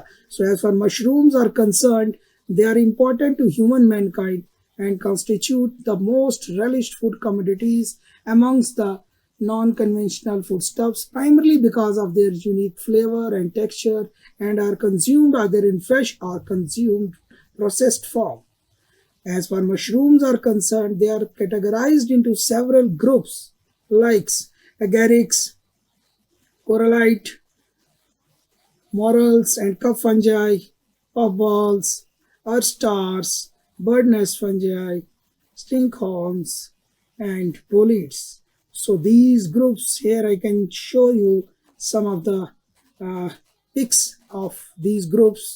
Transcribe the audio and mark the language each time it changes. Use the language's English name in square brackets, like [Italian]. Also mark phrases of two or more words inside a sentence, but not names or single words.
[English] So as far mushrooms are concerned, they are important to human mankind and constitute the most relished food commodities amongst the non-conventional foodstuffs, primarily because of their unique flavor and texture, and are consumed either in fresh or consumed processed form. As far mushrooms are concerned, they are categorized into several groups like agarics, corallite, morels and cup fungi, puffballs, earth stars, bird nest fungi, stinkhorns, and bolids. So these groups here, I can show you some of the pics of these groups.